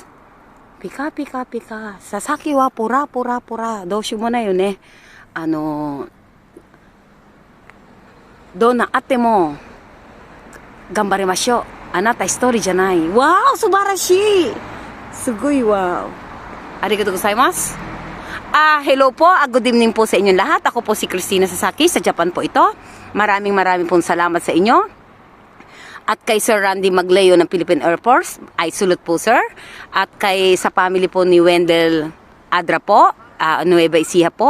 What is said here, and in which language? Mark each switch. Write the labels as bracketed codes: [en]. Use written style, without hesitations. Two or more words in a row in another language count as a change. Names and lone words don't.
[ja] ピカピカ。佐々木はポラ。どうしようもないよね。どんなあっても頑張りましょう。あなた一人じゃない。わー、素晴らしい。すごいわ。ありがとうございます。Hello po. [en] Good evening [tl] po sa inyong lahat. Ako po si Christina Sasaki. Sa Japan po ito. Maraming pong salamat sa inyo. At kay Sir Randy Magleo ng Philippine Air Force, ay sulut po sir. At kay sa family po ni Wendell Adra po, Nueva Ecija po.